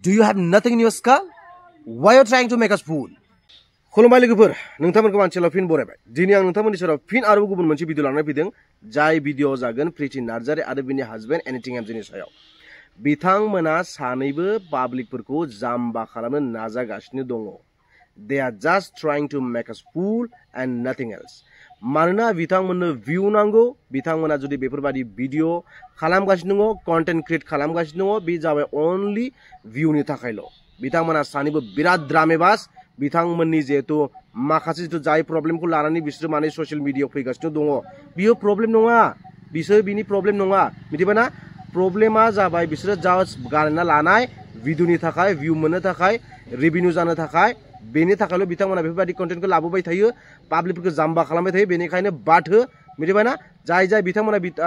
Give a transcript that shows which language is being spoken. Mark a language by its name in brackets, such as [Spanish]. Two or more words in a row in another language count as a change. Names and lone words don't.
[English] Do you have nothing in your skull? Why are you trying to make us fool? [Bodo] खुलुमबाय लोगोफोर नोंथांमोनखौ मानसिल' फिन बरायबाय दिनै आं नोंथांमोननि सेराव फिन आरोबाव गुबुन मोनसे भिडिअ लानानै फैदों जाय भिडिअ जागोन प्रिति नार्जारी आरो बिनि हासबेन्ड एनिथिं एमजेनि सायाव बिथांमोना सानैबो पाब्लिकफोरखौ जाम्बा खालामनो नाजागासिनो दङ [English] they are just trying to make us fool and nothing else [Bodo] मानोना बिथांमोननो भिउ नांगौ बिथांमोना जुदि बेफोरबादि भिडिअ खालामगासिनो दङ [English] content create [Bodo] खालामगासिनो दङ बे जाबाय ओनलि भिउनि थाखायल' बिथांमोना सानैबो बिराद ड्रामेबाज बिथांमोननि जेहेतु माखासे जितु जाय प्रब्लेमखौ लानानै बिसोर माने ससियेल मिडियायाव फैगासिनो दङ बियो प्रब्लेम नङा बिसोर बिनि प्रब्लेम नङा मिथिबायना प्रब्लेमा जाबाय बिसोर जास्ट गारना लानाय भिडिअनि थाखाय भिउ मोननो थाखाय रेभिनिउ जानो थाखाय बेनि थाखायल' बिथांमोना बेफोरबायदि कन्टेन्टखौ लाबोबाय थायो पाब्लिकफोरखौ जाम्बा खालामबाय थायो बेनिखायनो बाद हो मिथिबायना जाय बिथांमोना